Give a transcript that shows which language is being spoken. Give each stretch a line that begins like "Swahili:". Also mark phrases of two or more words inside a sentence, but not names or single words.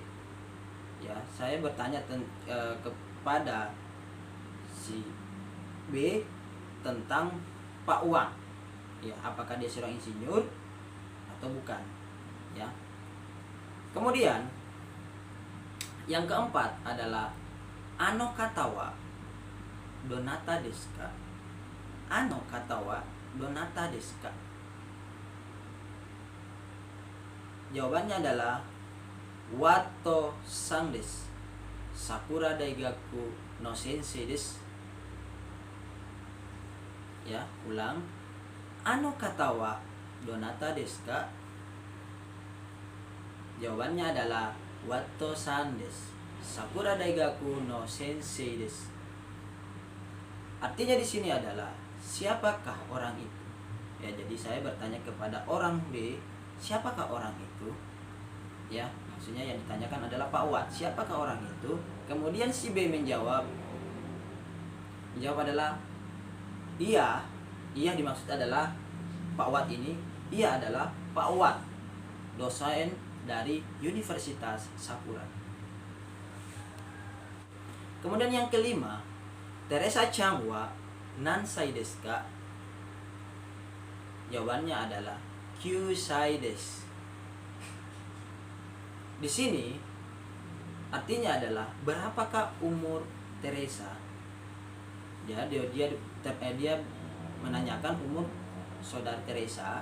Indonesian: Ya, saya bertanya kepada si B tentang Pak Wang. Ya, apakah dia seorang insinyur atau bukan? Ya. Kemudian yang keempat adalah
Japanese: あの方はどなたですか? あの方はどなたですか?
Indonesian: Jawabannya adalah
Japanese: ワトさんです. さくら大学の先生です.
Indonesian: Ya, ulang.
Japanese: あの方はどなたですか?
Indonesian: Jawabannya adalah
Japanese: ワトさんです. さくら大学の先生です.
Indonesian: Artinya di sini adalah siapakah orang itu? Ya, jadi saya bertanya kepada orang B, siapakah orang itu? Ya, maksudnya yang ditanyakan adalah Pak Wat. Siapakah orang itu? Kemudian si B menjawab adalah iya. Iya dimaksud adalah Pak Wat ini. Ia adalah Pak Wat, dosen dari Universitas Sakura. Kemudian yang kelima,
Japanese: テレサちゃんは何歳ですか?
Indonesian: Jawabannya adalah
Japanese: 九歳です.
Indonesian: Di sini artinya adalah berapakah umur Teresa? Ya, dia menanyakan umur saudara Teresa.